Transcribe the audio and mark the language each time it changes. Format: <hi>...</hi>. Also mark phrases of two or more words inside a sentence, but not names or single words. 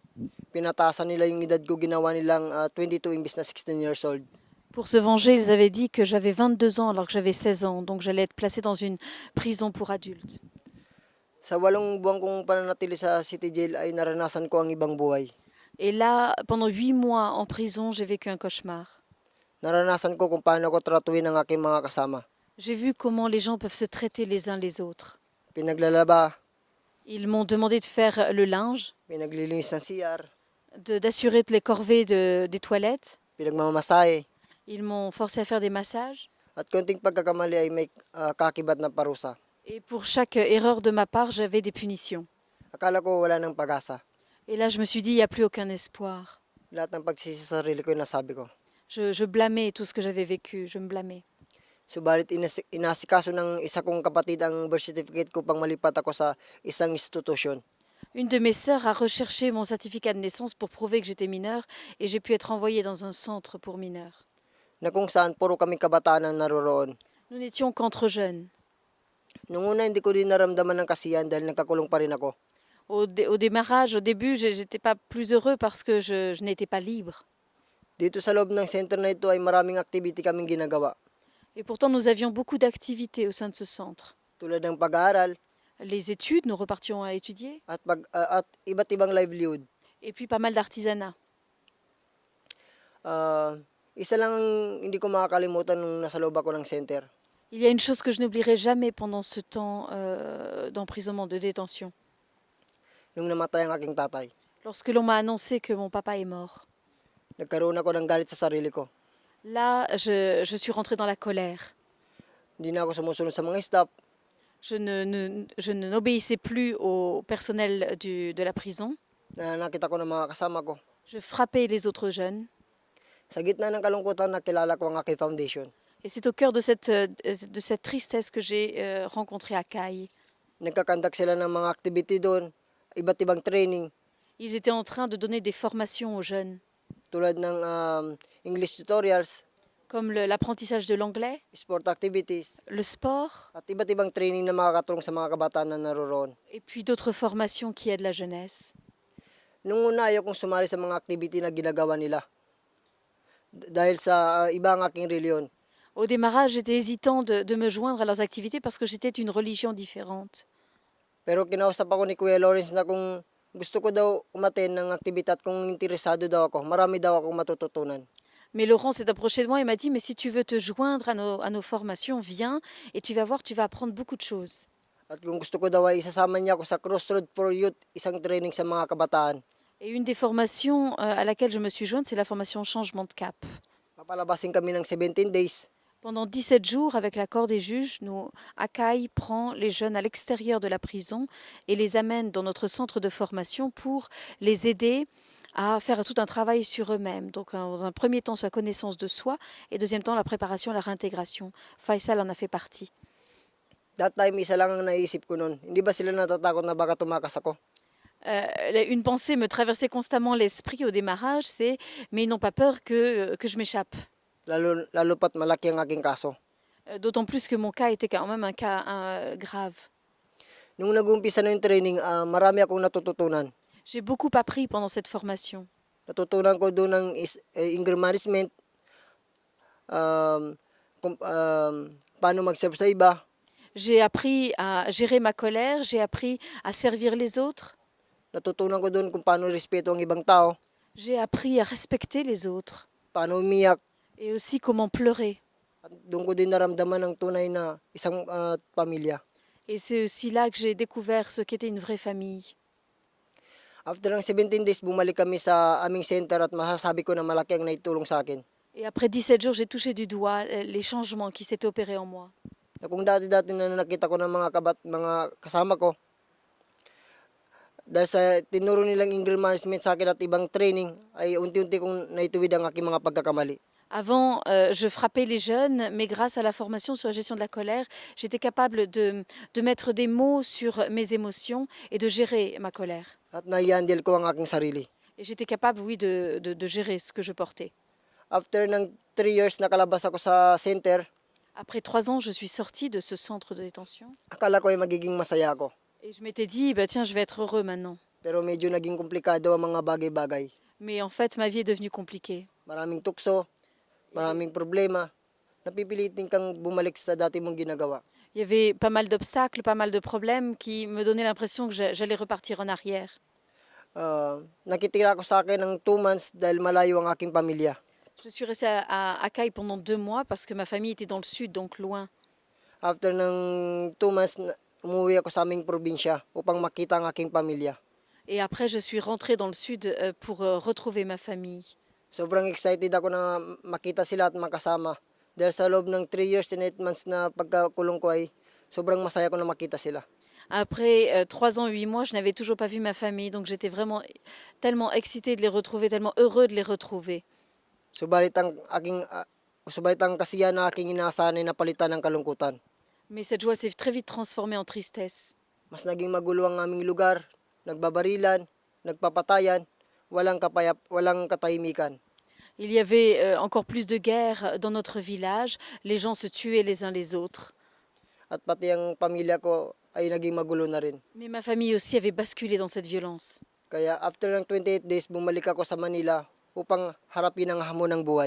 <tl>Pinataasan nila yung edad ko, ginawa nilang 22 imbis na 16</tl> <en>years old.</en> <fr>Pour se venger, ils avaient dit que j'avais 22 ans alors que j'avais 16 ans, donc j'allais être placée dans une prison pour adultes.</fr> <tl>Sa 8 buwan kong pananatili sa</tl> <en>city jail</en> <tl>ay naranasan ko ang ibang buhay.</tl> <fr>Et là, pendant 8 mois en prison, j'ai vécu un cauchemar.</fr> <tl>Naranasan ko kung paano ko tratuhin ang aking mga kasama.</tl> <fr>J'ai vu comment les gens peuvent se traiter les uns les autres.</fr> <tl>Pinaglalaba,</tl> <fr>Ils m'ont demandé de faire le linge,</fr> <tl>pinaglilinis ng CR,</tl> <fr>d'assurer les corvées des toilettes.</fr> <tl>pinagmamasahe,</tl> <fr>Ils m'ont forcé à faire des massages.</fr> <tl>at konting pagkakamali ay may kakibat na parusa.</tl> <fr>Et pour chaque erreur de ma part, j'avais des punitions.</fr> <tl>Akala ko wala ng pag-asa.</tl> <fr>Et là, je me suis dit, il n'y a plus aucun espoir.</fr> <tl>Lahat ng pagsisi sa sarili ko yung nasabi ko.</tl> <fr>Je blâmais tout ce que j'avais vécu, je me blâmais.</fr> <tl>Subalit inasikaso ng isa kong kapatid ang birth certificate ko pang malipat ako sa isang institusyon.</tl> <fr>Une de mes sœurs a recherché mon certificat de naissance pour prouver que j'étais mineure et j'ai pu être envoyée dans un centre pour mineurs.</fr> <tl>na kung saan puro kami kabataan ang naroroon.</tl> <fr>Nous n'étions qu'entre jeunes.</fr> <tl>Nung una hindi ko din naramdaman ng kasiyahan dahil nagkakulong pa rin ako.</tl> <fr>Au démarrage, au début, j'étais pas plus heureux parce que je n'étais pas libre.</fr> <tl>Dito sa loob ng center na ito ay maraming activity kaming ginagawa.</tl> <fr>Et pourtant, nous avions beaucoup d'activités au sein de ce centre.</fr> <tl>Tulad ng pag-aaral</tl> <fr>Les études, nous repartions à étudier,</fr> <tl>at iba't ibang livelihood.</tl> <fr>et puis pas mal d'artisanat.</fr> <tl>Isa lang ang hindi ko makakalimutan nung nasa loob ako ng center.</tl> <fr>Il y a une chose que je n'oublierai jamais pendant ce temps d'emprisonnement, de détention.</fr> <tl>Nung namatay ang aking tatay.</tl> <fr>Lorsque l'on m'a annoncé que mon papa est mort.</fr> <tl>Nagkaroon ako ng galit sa sarili ko.</tl> <fr>Là, je suis rentrée dans la colère.</fr> <tl>Hindi na ako sumusunod sa mga staff.</tl> <fr>Je n'obéissais plus au personnel de la prison.</fr> <tl>Nakita ko ng mga kasama ko.</tl> <fr>Je frappais les autres jeunes.</fr> <tl>Sa gitna ng kalungkutan, nakilala ko ang aking foundation.</tl> <fr>Et c'est au cœur de cette tristesse que j'ai rencontré Akai.</fr> <tl>Nagkakandak sila ng mga activity doon, iba't ibang training,</tl> <fr>Ils étaient en train de donner des formations aux jeunes,</fr> <tl>tulad ng</tl> <en>English tutorials,</en> <fr>comme l'apprentissage de l'anglais,</fr> <en>sport activities,</en> <fr>le sport,</fr> <tl>at iba't ibang training na makakatulong sa mga kabataan na naroroon.</tl> <fr>et puis d'autres formations qui aident la jeunesse.</fr> <tl>Nung una, ayaw kong sumali sa mga activity na ginagawa nila. Dahil sa iba ang aking reliyon.</tl> <fr>Au démarrage, j'étais hésitant de me joindre à leurs activités parce que j'étais d'une religion différente.</fr> <tl>Pero kinausap ako ni Kuya Lawrence na kung gusto ko daw umaten ng aktibidad, kung interesado daw ako, marami daw akong matututunan.</tl> <fr>Mais Laurent s'est approché de moi et m'a dit, mais si tu veux te joindre à nos formations, viens et tu vas voir, tu vas apprendre beaucoup de choses.</fr> <tl>At kung gusto ko daw ay isasama niya ako sa Crossroad for Youth, isang training sa mga kabataan.</tl> <fr>Et une des formations à laquelle je me suis jointe, c'est la formation changement de cap.</fr> <tl>Papalabasin kami ng 17 days.</tl> <fr>Pendant 17 jours, avec l'accord des juges, Akai prend les jeunes à l'extérieur de la prison et les amène dans notre centre de formation pour les aider à faire tout un travail sur eux-mêmes. Donc, dans un premier temps, sa connaissance de soi et deuxième temps, la préparation à la réintégration. Faisal en a fait partie.</fr> <en>That time,</en> <tl>isa lang ang naisip ko noon. Hindi ba sila natatakot na baka tumakas ako?</tl> <fr>Une pensée me traversait constamment l'esprit au démarrage, c'est mais ils n'ont pas peur que je m'échappe.</fr> <tl>Lalo pat malaki ang aking kaso.</tl> <fr>D'autant plus que mon cas était quand même un cas grave.</fr> <tl>Nung nag-uumpisa na yung training, marami akong natututunan.</tl> <fr>J'ai beaucoup appris pendant cette formation.</fr> <tl>Natutunan ko doon ng</tl> <en>anger management,</en> <tl>paano mag-serve sa iba.</tl> <fr>J'ai appris à gérer ma colère, j'ai appris à servir les autres.</fr> <tl>Natutunan ko doon kung paano respeto ang ibang tao,</tl> <fr>J'ai appris à respecter les autres</fr> <tl>paano umiyak.</tl> <fr>et aussi comment pleurer.</fr> <tl>At doon ko din naramdaman ang tunay na isang pamilya.</tl> <fr>Et c'est aussi là que j'ai découvert ce qu'était une vraie famille.</fr> <tl>After ng 17 days, bumalik kami sa aming center at masasabi ko na malaki ang naitulong sa akin.</tl> <fr>Et après 17 jours, j'ai touché du doigt les changements qui s'étaient opérés en moi.</fr> <tl>Na kung dati-dati na nakita ko ng mga kasama ko, dahil sa tinuro nilang</tl> <en>anger management</en> <tl>sa akin at ibang training, ay unti-unti kong naituwid ang aking mga pagkakamali.</tl> <fr>Avant, je frappais les jeunes, mais grâce à la formation sur la gestion de la colère, j'étais capable de mettre des mots sur mes émotions et de gérer ma colère.</fr> <tl>At nai-handle ko ang aking sarili.</tl> <fr>Et j'étais capable, oui, de gérer ce que je portais.</fr> <tl>After ng 3 years, nakalabas ako sa center,</tl> <fr>Après 3 ans, je suis sortie de ce centre de détention.</fr> <tl>akala ko ay magiging masaya ako.</tl> <fr>Et je m'étais dit, bah, tiens, je vais être heureux maintenant.</fr> <tl>Pero medyo naging komplikado ang mga bagay-bagay.</tl> <fr>Mais en fait, ma vie est devenue compliquée.</fr> <tl>Maraming tukso, maraming problema. Napipilitin kang bumalik sa dati mong ginagawa.</tl> <fr>Il y avait pas mal d'obstacles, pas mal de problèmes qui me donnaient l'impression que j'allais repartir en arrière.</fr> <tl>Nakitira ako sa akin ng 2 months dahil malayo ang aking pamilya.</tl> <fr>Je suis restée à Akai pendant 2 mois parce que ma famille était dans le sud, donc loin.</fr> <tl>After ng 2 months, umuwi ako sa aming probinsya upang makita ang aking pamilya.</tl> <fr>Et après, je suis rentrée dans le sud pour retrouver ma famille.</fr> <tl>Sobrang excited ako na makita sila at makasama. Dahil sa loob ng</tl> <en>3 years and 8 months</en> <tl>na pagkakulong ko ay sobrang masaya ko na makita sila.</tl> <fr>Après 3 ans, 8 mois, je n'avais toujours pas vu ma famille, donc j'étais vraiment tellement excitée de les retrouver, tellement heureux de les retrouver.</fr> <tl>Subalit ang kasiyahan na aking inaasahan ay napalitan ng kalungkutan.</tl> <fr>Mais cette joie s'est très vite transformée en tristesse.</fr> <tl>Mas naging magulo ang aming lugar, nagbabarilan, nagpapatayan, walang katahimikan.</tl> <fr>Il y avait encore plus de guerres dans notre village. Les gens se tuaient les uns les autres.</fr> <tl>At pati ang pamilya ko ay naging magulo na rin.</tl> <fr>Mais ma famille aussi avait basculé dans cette violence.</fr> <tl>Kaya after ng 28 days, bumalik ako sa Manila upang harapin ang hamon ng buhay.</tl>